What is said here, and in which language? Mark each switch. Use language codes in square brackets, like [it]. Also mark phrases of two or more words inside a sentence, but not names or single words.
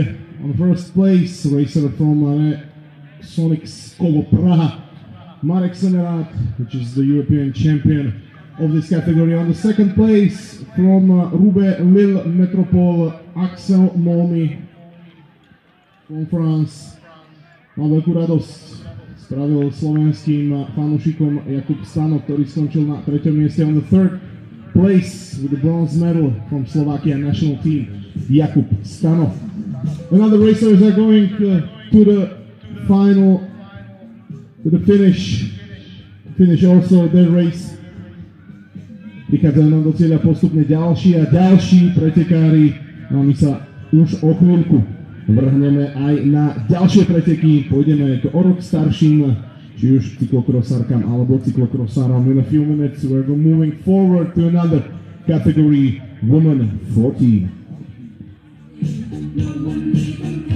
[en] On first place, racer from Sonics Kovo Praha, Marek Semerák, which is the European champion of this category. On the second place, from Roubaix Lille Metropole, Axel Molmy from France. [sk] Mal veľkú radosť spravil slovenským fanúšikom Jakub Stano, ktorý skončil na 3. mieste. [en] On the third place with the bronze medal from Slovakia national team, Jakub Stano. Another racers are going to the final, to the finish also their race. [sk] Prichádzajú nám do cieľa postupne ďalší a ďalší pretekári. No my sa už o chvíľku vrhneme aj na ďalšie preteky. Pôjdeme o rok starším, či už cyklokrosárkam alebo cyklokrosárom. [en] In a few minutes we're moving forward to another category, women 40.